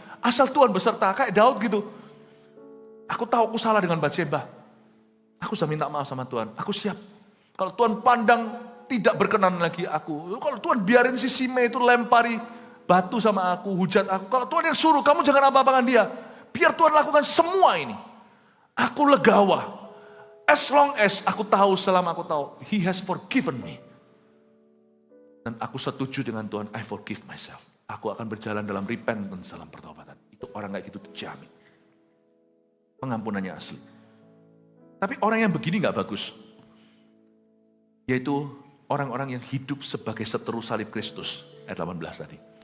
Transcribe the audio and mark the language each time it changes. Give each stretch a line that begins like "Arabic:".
Indonesian: Asal Tuhan beserta, kayak Daud gitu. Aku tahu aku salah dengan Batsheba. Aku sudah minta maaf sama Tuhan, aku siap. Kalau Tuhan pandang tidak berkenan lagi aku. Kalau Tuhan biarin si Simei itu lempari batu sama aku, hujat aku. Kalau Tuhan yang suruh, kamu jangan apa-apakan dia. Biar Tuhan lakukan semua ini. Aku legawa.
English: As long as
Indonesian: aku tahu, selama aku tahu,
English: He has forgiven me.
Indonesian: Dan aku setuju dengan Tuhan,
English: I forgive myself.
Indonesian: Aku akan berjalan dalam repentance, dalam pertobatan. Itu orang kayak gitu terjamin. Pengampunannya asli. Tapi orang yang begini gak bagus. Yaitu orang-orang yang hidup sebagai seteru salib Kristus. Ayat 18 tadi.